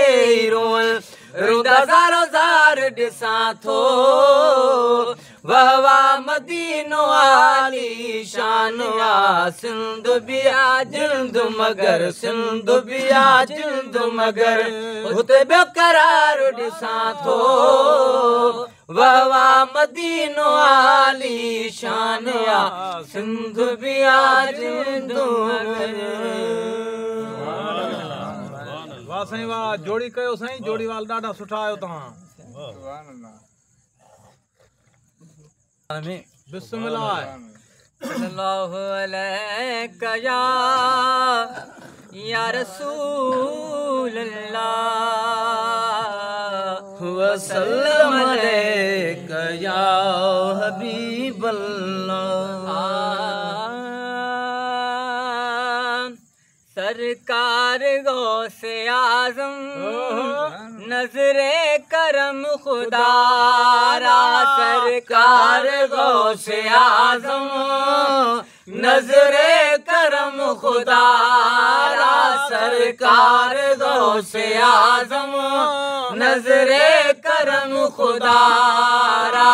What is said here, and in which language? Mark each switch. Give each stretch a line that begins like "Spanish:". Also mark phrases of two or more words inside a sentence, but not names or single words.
Sindhi: ई रोवन रुदा ज़ारो ज़ार ॾिसां थो वाह वाह मदीनो आली शान आ सिंध बि आ जिंद मगर सिंध बि आ जिंद मगर हुते ॿियो करार ॾिसां थो वाह वाह मदीनो आली शान आ सिंध बि आ जिंद वाह साईं वाह जोड़ी कयो साईं जोड़ी वाल ॾाढा सुठा आहियो तव्हां बिस्मिल्लाह
Arabic: صلى الله عليك يا رسول الله وسلم عليك يا حبيب الله
Urdu: سرکار غوث اعظم نظر کرم خدارا سرکار غوث اعظم نظر کرم خدارا سرکار غوث اعظم نظر کرم خدارا